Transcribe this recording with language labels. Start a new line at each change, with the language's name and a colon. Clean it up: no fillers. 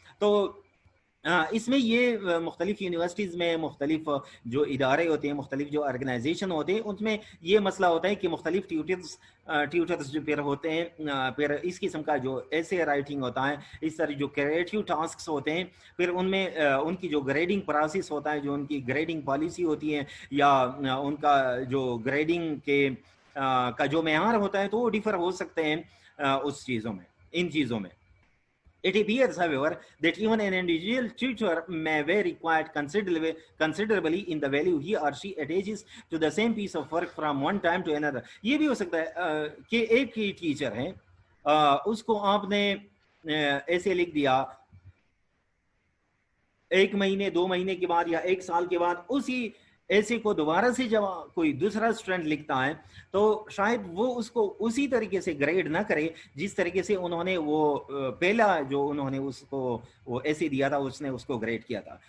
Urdu: تو اس میں یہ مختلف یونیورسٹیز میں مختلف جو ادارے ہوتے ہیں, مختلف جو آرگنائزیشن ہوتے ہیں, ان میں یہ مسئلہ ہوتا ہے کہ مختلف ٹیوٹرز جو پھر ہوتے ہیں, پھر اس قسم کا جو ایسے رائٹنگ ہوتا ہے, اس طرح جو کریٹیو ٹاسکس ہوتے ہیں, پھر ان میں ان کی جو گریڈنگ پروسیس ہوتا ہے, جو ان کی گریڈنگ پالیسی ہوتی ہے, یا ان کا جو گریڈنگ کا جو معیار ہوتا ہے, تو وہ ڈیفر ہو سکتے ہیں اس چیزوں میں, ان چیزوں میں.
English: It appears, however, that even an individual tutor may vary quite considerably in the value he or she attaches to the same piece of work from one time to another.
Urdu: یہ بھی ہو سکتا ہے کہ ایک ہی ٹیچر ہے, اس کو آپ نے ایسے لکھ دیا, 1 مہینے 2 مہینے کے بعد یا 1 سال کے بعد اسی ایسے کو دوبارہ سے جب کوئی دوسرا اسٹوڈنٹ لکھتا ہے تو شاید وہ اس کو اسی طریقے سے گریڈ نہ کرے جس طریقے سے انہوں نے وہ پہلا جو انہوں نے اس کو وہ ایسے دیا تھا, اس نے اس کو گریڈ کیا تھا.